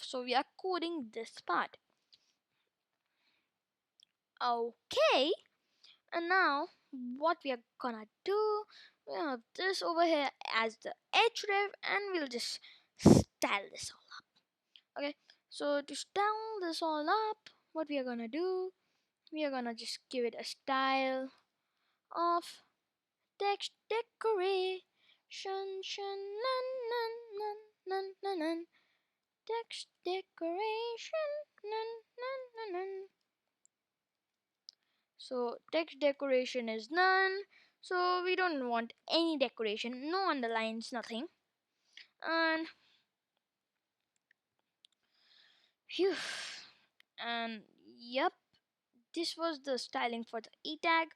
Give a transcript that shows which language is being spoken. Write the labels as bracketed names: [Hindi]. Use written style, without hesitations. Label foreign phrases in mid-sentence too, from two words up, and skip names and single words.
[English] So we are coding this part. Okay, and now what we are gonna do, we have this over here as the href, and we'll just style this all up. Okay, so to style this all up, what we are gonna do, we are gonna just give it a style of text decoration, shun, nun, nun, nun, nun, nun, nun. Text decoration, nun, nun, nun, nun. So text decoration is none, so we don't want any decoration, no underlines, nothing. And phew, and yep, this was the styling for the a tag.